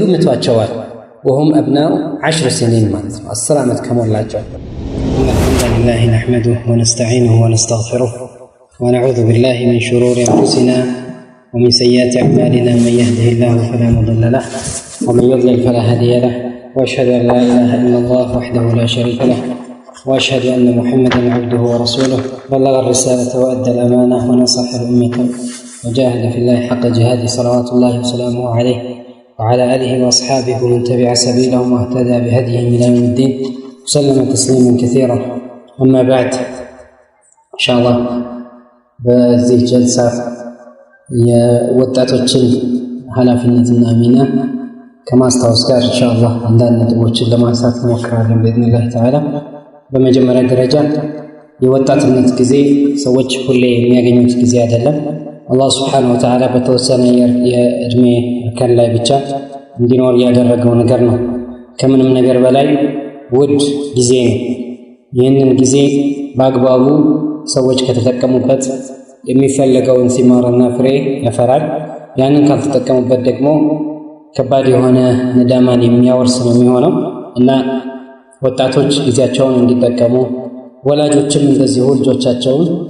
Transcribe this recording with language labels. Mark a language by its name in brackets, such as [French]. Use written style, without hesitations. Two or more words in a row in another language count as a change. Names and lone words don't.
[Arabic] ምቷቸዋል። وهم أبناء 10 سنين [Amharic] ማለት ነው 10 ዓመት ከሞላቸው። [Arabic] الحمد لله نحمده ونستعينه ونستغفره ونعوذ بالله من شرور أنفسنا ومن سيئات أعمالنا من يهده الله فلا مضل له ومن يضلل فلا هادي له وأشهد أن لا إله إلا الله وحده لا شريك له وأشهد أن محمدًا عبده ورسوله بلغ الرسالة وأدى الأمانة ونصح الأمة وجاهد في الله حق جهاده صلوات الله وسلامه عليه وعلى آله وأصحابه ومن تبع سبيلهم واهتدى بهديهم إلى يوم الدين وسلم تسليما كثيرا. أما بعد إن شاء الله بهذه الجلسة [Amharic] ወጣቶችን ኃላፊነትና ሚና ከማስታወስ ጋር [Arabic] إن شاء الله [Amharic] አንዳንድ ነጥቦችን ለማንሳት እንሞክራለን [Arabic] بإذن الله تعالى. [Amharic] በመጀመሪያ ደረጃ የወጣትነት ጊዜ ሰዎች ሁሌ የሚያገኙት ጊዜ አይደለም። አላህ [Arabic] سبحانه وتعالى [Amharic] በተወሰነ የእድሜ እርከን ላይ ብቻ እንዲኖር ያደረገው ነገር ነው። ከምንም ነገር በላይ ውድ ጊዜ ነው። ይህንን ጊዜ በአግባቡ ሰዎች ከተጠቀሙበት የሚፈለገውን ሲማርና ፍሬ ያፈራል። ያንን ካልተጠቀሙበት ደግሞ ከባድ የሆነ ንዳማን የሚያወርስ ነው የሚሆነው እና ወጣቶች ጊዜያቸውን እንዲጠቀሙ ወላጆችም እንደዚሁ ልጆቻቸውን